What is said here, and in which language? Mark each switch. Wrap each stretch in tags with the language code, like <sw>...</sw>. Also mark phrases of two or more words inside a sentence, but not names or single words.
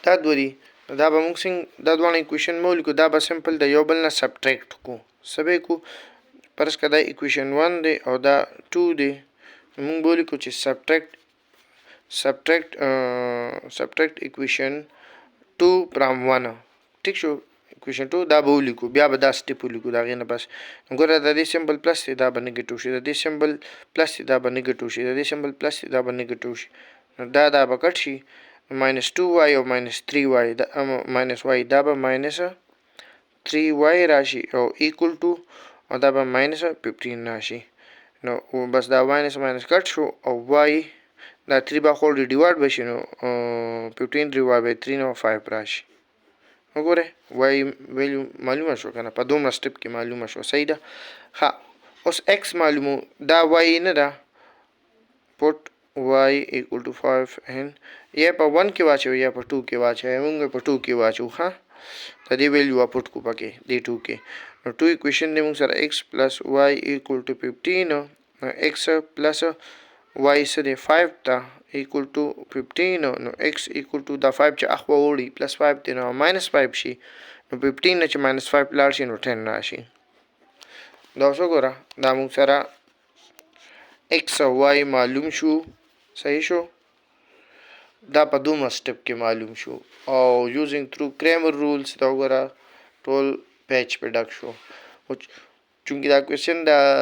<ps>دا دوه دي دا به موږ څنګه دا دواړه ایکویشن مو ولیکو دا به سمپل د یو بل نه سبټریکټ کو څه به کو فرض کړه دا ایکویشن 1 دی او دا 2 دی موږ به ولیکو چې</ps> <en>subtract equation 2 from 1 take</en> <ps>شو ایکویشن 2 دا به ولیکو بیا به دا سټیپ ولیکو دا غینه بس ګوره د دې</ps> <en>symbol plus</en> <ps>دی دا به نیگیټیو شي د دې</ps> <en>symbol plus</en> <ps>دی دا به نیگیټیو شي د دې</ps> <en>symbol plus</en> <ps>دی دا به نیگیټیو شي دا به کټ شي minus 2y او minus 3y دا minus y دا به minus 3y راشي او</ps> <en>equal to</en> <ps>او دا به minus 15 راشي نو بس دا minus کټ شو او y دا 3 به</ps> <en>whole divide</en> <ps>بشي نو</ps> <en>15 divided by 3</en> <ps>نو 5 راشي وګوره y ویلیو معلومه شو کنه په دومره سټپ کې معلومه شو صحیح ده ها اوس x معلومو دا y نه ده</ps> <en>put y equal to 5 and</en> <ps>یا په 1 کې واچو یا په 2 کې واچو موږ په 2 کې واچو ها د دې</ps> <en>value put</en> <ps>کو پکې دې 2 کې نو 2 ایکویشن دې موږ سره</ps> <en>x plus y equal to 15 x plus y</en> <ps>سره 5 ته</ps> <en>equal to</en> <ps>15 نو x equal to دا 5 چې اخوا وړي plus 5 دی نو minus 5 شي نو 15 نه چې minus 5 لاړ شي نو 10 راشي دا اوس وګوره دا موږ سره x او y معلوم شو صحیح شو دا په دومره سټپ کې معلوم شو او</ps> <en>using through Cramer rules</en> <ps>دا وګوره ټول پیج په ډک شو چونکې دا کوېسچن دا</ps>